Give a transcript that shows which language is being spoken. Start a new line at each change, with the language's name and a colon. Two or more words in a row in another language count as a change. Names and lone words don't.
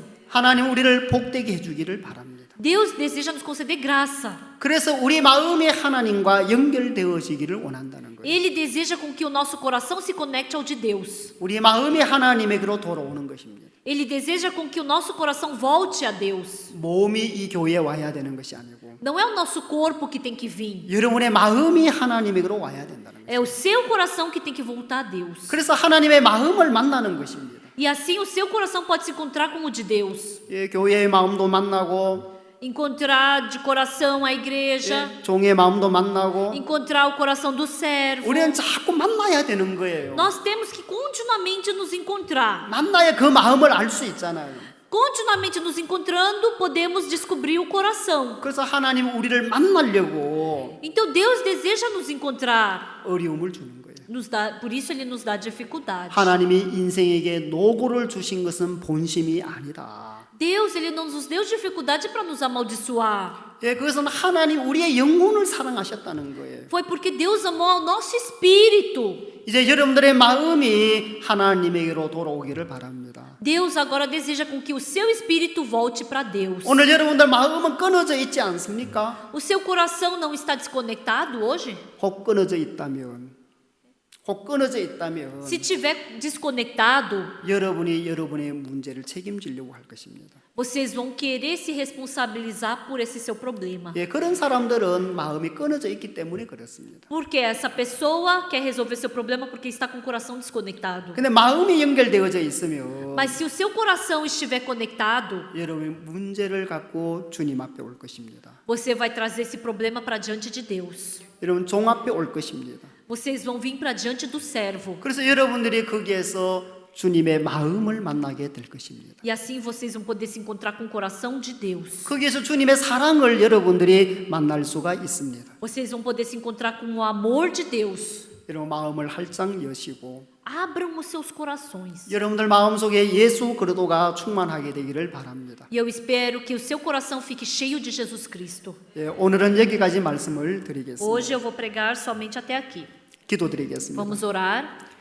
Korean: 하나님 우리를 복되게 해주기를 바랍니다.
Portuguese: Deus deseja nos conceder graça.
Korean: 그래서 우리 마음이 하나님과 연결되어지기를 원한다는 거예요.
Portuguese: Ele deseja com que o nosso coração se conecte ao de Deus.
Korean: 우리 마음이 하나님에게로 돌아오는 것입니다.
Portuguese: Ele deseja com que o nosso coração volte a Deus.
Korean: 몸이 이 교회에 와야 되는 것이 아니고
Portuguese: Não é o nosso corpo que tem que vir.
Korean: 여러분의 마음이 하나님에게로 와야 된다는 거예요.
Portuguese: É o seu coração que tem que voltar a Deus.
Korean: 그래서 하나님의 마음을 만나는 것입니다.
Portuguese: E assim o seu coração pode se encontrar com o de Deus.
Korean: 예, 교회의 마음도 만나고
Portuguese: Encontrar de coração a igreja.
Korean: 예, 종의 마음도 만나고
Portuguese: Encontrar o coração do servo.
Korean: 우리는 자꾸 만나야 되는 거예요.
Portuguese: Nós temos que continuamente nos encontrar.
Korean: 만나야 그 마음을 알 수 있잖아요.
Portuguese: Continuamente nos encontrando, podemos descobrir o coração.
Korean: 그래서 하나님 우리를 만나려고
Portuguese: Então Deus deseja nos encontrar.
Korean: 어려움을 주는 거예요.
Portuguese: Por isso Ele nos dá dificuldade.
Korean: 하나님이 인생에게 노고를 주신 것은 본심이 아니다.
Portuguese: Deus, Ele não nos deu dificuldade para nos amaldiçoar.
Korean: 예, 그것은 하나님 우리의 영혼을 사랑하셨다는 거예요.
Portuguese: Foi porque Deus amou ao nosso espírito.
Korean: 이제 여러분들의 마음이 하나님에게로 돌아오기를 바랍니다.
Portuguese: Deus agora deseja com que o seu espírito volte para Deus.
Korean: 오늘 여러분들 마음은 끊어져 있지 않습니까?
Portuguese: O seu coração não está desconectado hoje?
Korean: 혹 끊어져 있다면
Portuguese: Se tiver desconectado,
Korean: 여러분의 문제를 책임지려고 할 것입니다.
Portuguese: vocês vão querer se responsabilizar por esse seu problema.
Korean: 예, 그런 사람들은 마음이 끊어져 있기 때문에 그렇습니다.
Portuguese: Porque essa pessoa quer resolver seu problema porque está com o coração desconectado.
Korean: 근데 마음이 연결되어져 있으면
Portuguese: Mas se o seu coração estiver conectado,
Korean: 여러분이 문제를 갖고 주님 앞에 올 것입니다.
Portuguese: você vai trazer esse problema para diante de Deus.
Korean: 여러분 종 앞에 올 것입니다.
Portuguese: Vocês vão vir para diante do servo.
Korean: 그래서 여러분들이 거기에서 주님의 마음을 만나게 될 것입니다.
Portuguese: E assim vocês vão poder se encontrar com o coração de Deus.
Korean: 거기에서 주님의 사랑을 여러분들이 만날 수가 있습니다.
Portuguese: Vocês vão poder se encontrar com o amor de Deus.
Korean: 여러분 마음을 활짝 여시고
Portuguese: Abram os seus corações.
Korean: 여러분들 마음속에 예수 그리스도가 충만하게 되기를 바랍니다.
Portuguese: E eu espero que o seu coração fique cheio de Jesus Cristo.
Korean: 예, 오늘은 여기까지 말씀을 드리겠습니다.
Portuguese: Hoje eu vou pregar somente até aqui.
Korean: 기도드리겠습니다.
Portuguese: Vamos orar.